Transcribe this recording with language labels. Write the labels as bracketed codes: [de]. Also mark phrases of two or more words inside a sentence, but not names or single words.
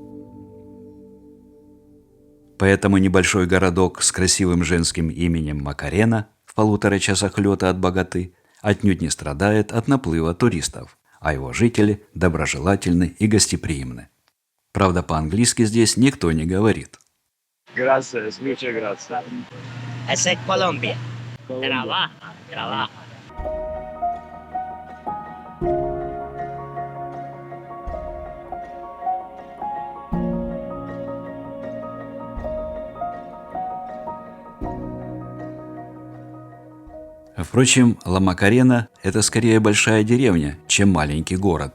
[ru] Поэтому небольшой городок с красивым женским именем Макарена в 1,5 часах лета от Боготы отнюдь не страдает от наплыва туристов, а его жители доброжелательны и гостеприимны. Правда, по-английски здесь никто не говорит. [es] Gracias, muchas gracias. Esa es Colombia. Trabaja, trabaja. [ru] Впрочем, Ла-Макарена – это скорее большая деревня, чем маленький город.